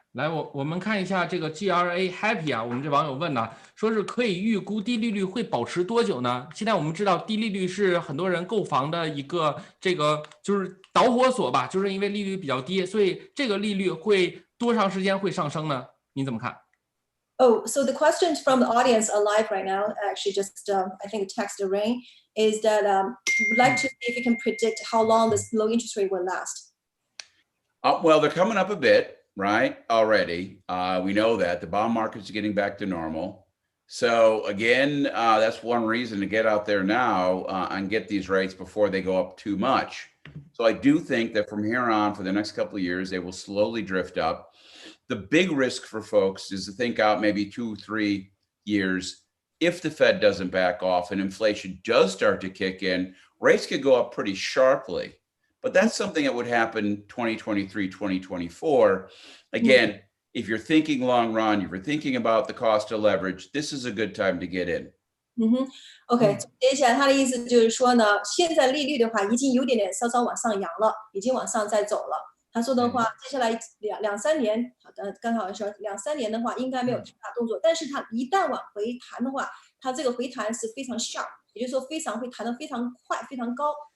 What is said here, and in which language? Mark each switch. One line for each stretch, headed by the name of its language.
Chinese: 来，我们看一下这个 GRA Happy 啊，我们这网友问呢，说是可以预估低利率会保持多久呢？现在我们知道低利率是很多人购房的一个就是导火索吧，就是因为利率比较低，所以这个利率会多长时间会上升呢？你怎么看
English: ？Oh, so the questions from the audience are live right now. Actually, just I think text the rain is that would like to see if you can predict how long this low interest rate will last. Well, they're coming up a bit, right? Already, we know that the bond market's getting back to normal. So again, that's one reason to get out there now and get these rates before they go up too much. So I do think that from here on, for the next couple of years, they will slowly drift up. The big risk for folks is to think out maybe 2-3 years. If the Fed doesn't back off and inflation does start to kick in, rates could go up pretty sharply. But that's something that would happen 2023, 2024. Again, if you're thinking long run, if you're thinking about the cost of leverage, this is a good time to get in.
Chinese: OK， 总结一下，他的意思就是说呢，现在利率的话已经有点稍稍往上扬了，已经往上在走了。他说的话，接下来2-3年，刚好说2-3年的话，应该没有太大动作。但是它一旦往回弹的话，它这个回弹是非常 sharp， 也就是说会弹得非常快、非常高。